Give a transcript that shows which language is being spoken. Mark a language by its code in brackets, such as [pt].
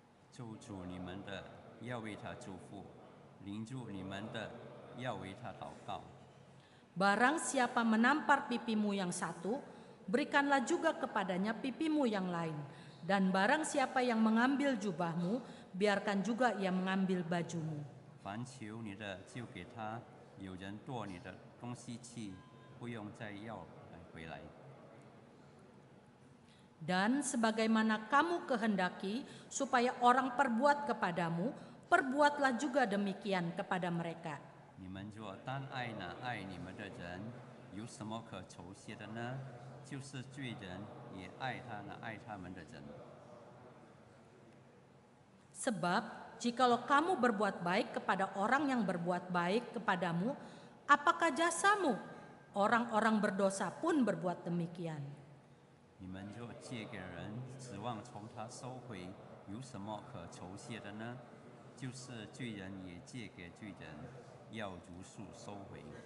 [zh] 咒诅你们的，要为他祝福；临住你们的，要为他祷告。 [id] Barang siapa menampar pipimu yang satu, berikanlah juga kepadanya pipimu yang lain. Dan barang siapa yang mengambil jubahmu, biarkan juga ia mengambil bajumu. [zh] 凡求你的，就给他；有人夺你的东西去，不用再要回来。 [id] Dan sebagaimana kamu kehendaki supaya orang perbuat kepadamu, perbuatlah juga demikian kepada mereka. [zh] 你们若单爱那爱你们的人，有什么可酬谢的呢？就是罪人也爱他那爱他们的人。 [id] Sebab jikalau kamu berbuat baik kepada orang yang berbuat baik kepadamu, apakah jasamu? Orang-orang berdosa pun berbuat demikian. [zh] 你们若借给人，指望从他收回，有什么可酬谢的呢？就是罪人也借给罪人，要如数收回。